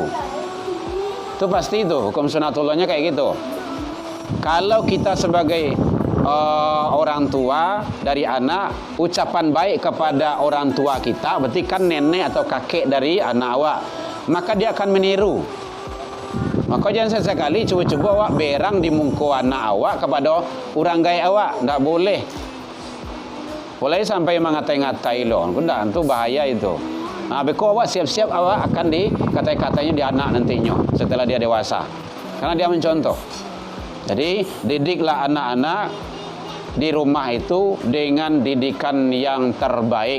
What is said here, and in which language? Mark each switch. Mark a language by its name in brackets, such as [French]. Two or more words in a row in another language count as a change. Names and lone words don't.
[Indonesian] Itu pasti itu, hukum sunatullahnya kayak gitu. Kalau kita sebagai orang tua dari anak, ucapan baik kepada orang tua kita, berarti kan nenek atau kakek dari anak awak, maka dia akan meniru. Maka jangan sesekali cuba-cuba awak berang di muka anak awak kepada orang gaya awak, tidak boleh. Boleh sampai mengatai-ngatai loh, sudah itu bahaya itu. Beko awak siap-siap awak akan dikatai-katanya di anak nantinya setelah dia dewasa, karena dia mencontoh. Jadi didiklah anak-anak di rumah itu dengan didikan yang terbaik.